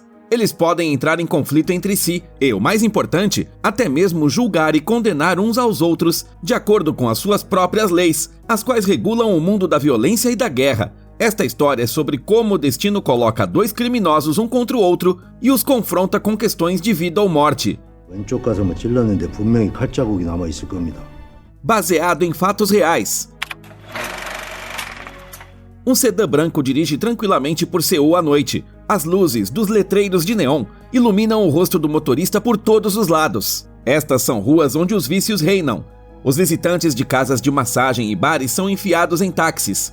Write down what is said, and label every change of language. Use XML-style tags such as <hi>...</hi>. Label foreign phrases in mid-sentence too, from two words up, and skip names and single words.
<pt>Eles podem entrar em conflito entre si e, o mais importante, até mesmo julgar e condenar uns aos outros de acordo com as suas próprias leis, as quais regulam o mundo da violência e da guerra. Esta história é sobre como o destino coloca dois criminosos um contra o outro e os confronta com questões de vida ou morte.</pt> <ko>왼쪽 가슴을 찔렀는데 분명히 칼자국이 남아있을 겁니다.</ko> <pt>Baseado em fatos reais. Um sedã branco dirige tranquilamente por Seul à noite. As luzes dos letreiros de neon iluminam o rosto do motorista por todos os lados. Estas são ruas onde os vícios reinam. Os visitantes de casas de massagem e bares são enfiados em táxis.</pt>